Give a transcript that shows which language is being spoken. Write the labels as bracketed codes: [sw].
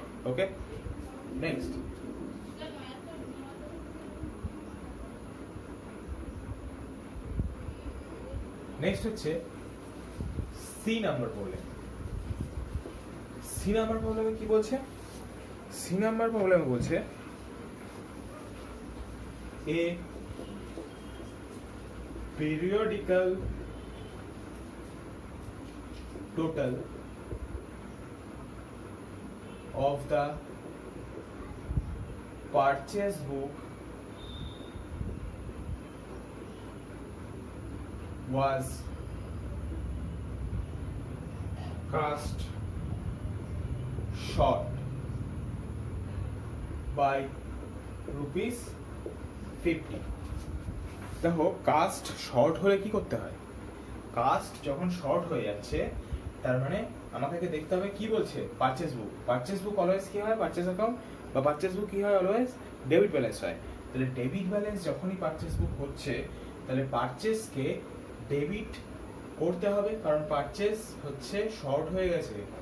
[bn] ওকে, next হচ্ছে C number problem. C number প্রবলেমে কি বলছে, সি নাম্বার প্রবলেমে বলছে [en] a periodical total of the purchase book was cast short by rupees 50. [bn] দেখো কাস্ট শর্ট হলে কি করতে হয়, কাস্ট যখন শর্ট হয়ে যাচ্ছে তার মানে আমাকে দেখতে হবে কি বলছে পারচেজ বুক। পারচেজ বুক অলওয়েজ কি হয়, পারচেজ অ্যাকাউন্ট বা পারচেজ বুক কি হয় অলওয়েজ ডেবিট ব্যালেন্স হয়। তাহলে ডেবিট ব্যালেন্স যখনই পারচেজ বুক হচ্ছে তাহলে পারচেজকে ডেবিট করতে হবে, কারণ পারচেজ হচ্ছে শর্ট হয়ে গেছে।